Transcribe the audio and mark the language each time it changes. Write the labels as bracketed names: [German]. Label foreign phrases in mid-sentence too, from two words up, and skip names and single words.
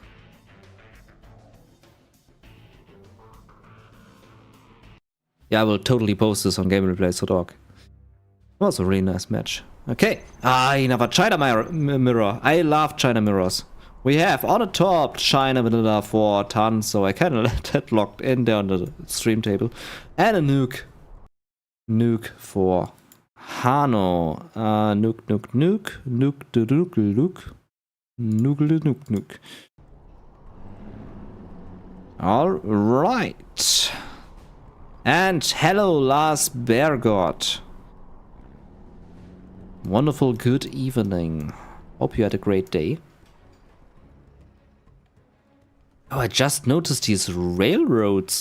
[English] Yeah, I will totally post this on gamereplays.org. Was a really nice match. Okay. Another China mirror. I love China mirrors. We have on the top China vanilla for Tanzo. I kind of let that locked in there on the stream table. And a nuke. Nuke for Hano. Nuke, nuke, nuke. Nuke, nuke, nuke. Nuke, nuke, nuke. Alright. And hello, Lars Beargott. Wonderful good evening. Hope you had a great day. Oh, I just noticed these railroads.